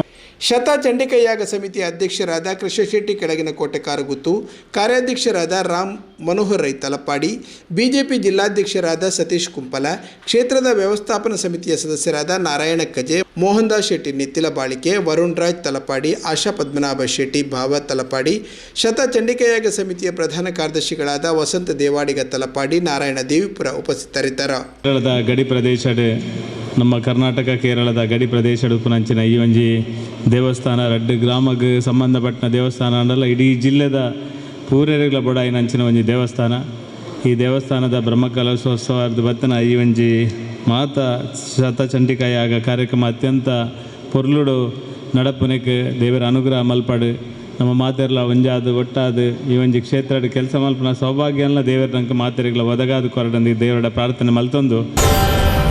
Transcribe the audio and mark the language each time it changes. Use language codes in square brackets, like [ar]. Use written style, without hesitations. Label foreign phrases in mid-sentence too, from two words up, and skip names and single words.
[kn] ಶತಚಂಡಿಕಾಯಾಗ ಸಮಿತಿಯ ಅಧ್ಯಕ್ಷರಾದ ಕೃಷ್ಣಶೆಟ್ಟಿ ಕೆಳಗಿನ ಕೋಟೆ ಕಾರಗುತ್ತು, ಕಾರ್ಯಾಧ್ಯಕ್ಷರಾದ ರಾಮ್ ಮನೋಹರ್ ರೈ ತಲಪಾಡಿ, ಬಿಜೆಪಿ ಜಿಲ್ಲಾಧ್ಯಕ್ಷರಾದ ಸತೀಶ್ ಕುಂಪಲ, ಕ್ಷೇತ್ರದ ವ್ಯವಸ್ಥಾಪನಾ ಸಮಿತಿಯ ಸದಸ್ಯರಾದ ನಾರಾಯಣ ಕಜೆ, ಮೋಹನ್ ದಾಸ್ ಶೆಟ್ಟಿ ನಿತ್ತಿಲ ಬಾಳಿಕೆ, ವರುಣ್ ರಾಜ್ ತಲಪಾಡಿ, ಆಶಾ ಪದ್ಮನಾಭ ಶೆಟ್ಟಿ ಭಾವ ತಲಪಾಡಿ, ಶತಚಂಡಿಕಾಯಾಗ ಸಮಿತಿಯ ಪ್ರಧಾನ ಕಾರ್ಯದರ್ಶಿಗಳಾದ ವಸಂತ ದೇವಾಡಿಗ ತಲಪಾಡಿ, ನಾರಾಯಣ ದೇವಿಪುರ ಉಪಸ್ಥಿತರಿದ್ದರು. [tcy] ಕೇರಳದ ಗಡಿ ಪ್ರದೇಶ ನಮ್ಮ ಕರ್ನಾಟಕ ಕೇರಳದ ಗಡಿ ಪ್ರದೇಶ ಉಪನಂಚಿನ ಈ ಒಂಜಿ ದೇವಸ್ಥಾನ ರಡ್ಡು ಗ್ರಾಮಕ್ಕೆ ಸಂಬಂಧಪಟ್ಟ ದೇವಸ್ಥಾನ ಅಂಡಲ್ಲ ಇಡೀ ಜಿಲ್ಲೆದ ಪೂರೆಗಳ ಬೊಡಾಯಿನಂಚಿನ ಒಂಜಿ ದೇವಸ್ಥಾನ. ಈ ದೇವಸ್ಥಾನದ ಬ್ರಹ್ಮಕಲಶೋತ್ಸವದ ಬತ್ತನ ಈ ಒಂಜಿ ಮಾತ ಶತಚಂಡಿಕಾಯಾಗ ಕಾರ್ಯಕ್ರಮ ಅತ್ಯಂತ ಪೊರ್ಲುಡು ನಡಪುನಕ್ಕೆ ದೇವರ ಅನುಗ್ರಹ ಮಲ್ಪಡು ನಮ್ಮ ಮಾತೆರ್ಲ ಒಂಜಾದು ಒಟ್ಟಾದು ಈ ಒಂಜಿ ಕ್ಷೇತ್ರ ಕೆಲಸ ಮಲ್ಪನ ಸೌಭಾಗ್ಯ ಎಲ್ಲ ದೇವರ ನಂಗೆ ಮಾತೆರೆಗಳ ಒದಗಾದು ಕೊರಡಂದು ದೇವರ ಪ್ರಾರ್ಥನೆ ಮಲ್ತೊಂದು